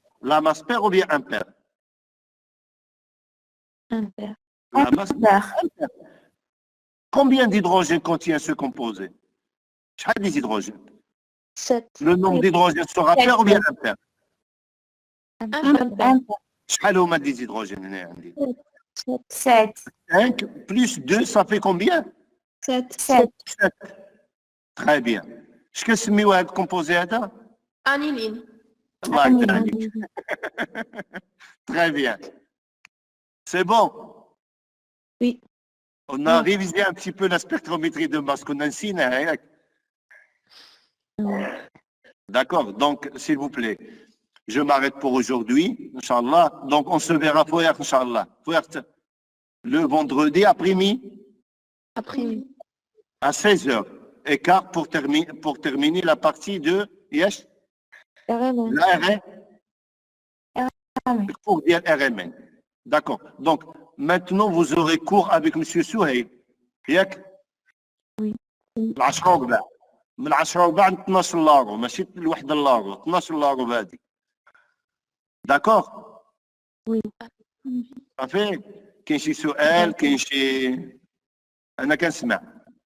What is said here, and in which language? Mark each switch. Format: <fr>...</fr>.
<fr>La masse paire ou bien impaire? Impair. La masse Impair. impaire. Combien d'hydrogène contient ce composé?</fr> <ar>شحال</ar> <fr>des hydrogènes? 7. Le nombre d'hydrogènes sera pair ou bien impair? Impair.</fr> <ar>شحال هما</ar> <fr>des hydrogènes</fr> <ar>هنا عندي؟</ar> <fr>7. 5 plus 2, ça fait combien? 7. 7. 7. Très bien.</fr> <ar>اش كنسميو هذا الكومبوزي هذا؟</ar> <fr>Aniline.</fr> <ar>الله يرضى عليك.</ar> <fr>Très bien. C'est bon? Oui. On a révisé un petit peu la spectrométrie de masse qu'on a nsiنا</fr> <ar>ياك.</ar> <fr>D'accord, donc s'il vous plaît, je m'arrête pour aujourd'hui, Inch'Allah. Donc on se verra Fouer, Inch'Allah. Le vendredi après-midi Après-midi. à 16h15 pour terminer la partie de Yesh, RMN. la le cours de RMN. D'accord. Donc maintenant vous aurez cours avec M.</fr> <ar>Souhaïl. ياك؟</ar> <fr>Oui.</fr> <ar>العشرة وربع. من 10 وربع ل 12 لاغو ماشي لواحد اللاغو 12 لاغو هذه.</ar> <fr>داكوغ؟ Oui.</fr> <ar>صافي؟ كاين شي سؤال كاين شي انا كنسمع.</ar>